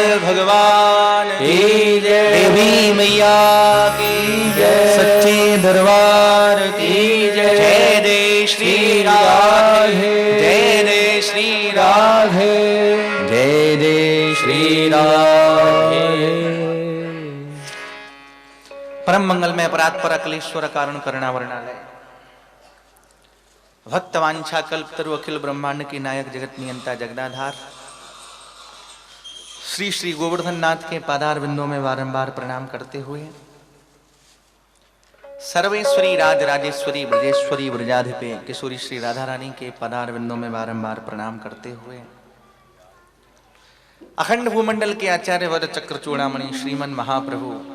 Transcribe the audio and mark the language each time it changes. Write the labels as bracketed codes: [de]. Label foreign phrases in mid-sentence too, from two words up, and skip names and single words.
[hi] भगवान की जय, देवी मैया की जय, सच्चे दरबार की जय, जय जय श्री राधे, जय जय श्री राधे, जय जय श्री राधे। परम मंगलमय अपराधपर अखिलेश्वर कारण करुणा वर्णालय भक्त वांछा कल्पतरु अखिल ब्रह्मांड की नायक जगत नियंता जगदाधार श्री श्री गोवर्धन नाथ के पादार बिंदों में बारंबार प्रणाम करते हुए सर्वेश्वरी राज राजेश्वरी ब्रजेश्वरी ब्रजाधिपे किशोरी श्री राधा रानी के पादार बिंदों में बारंबार प्रणाम करते हुए अखंड भूमंडल के आचार्य वर चक्र चूड़ामणि श्रीमन महाप्रभु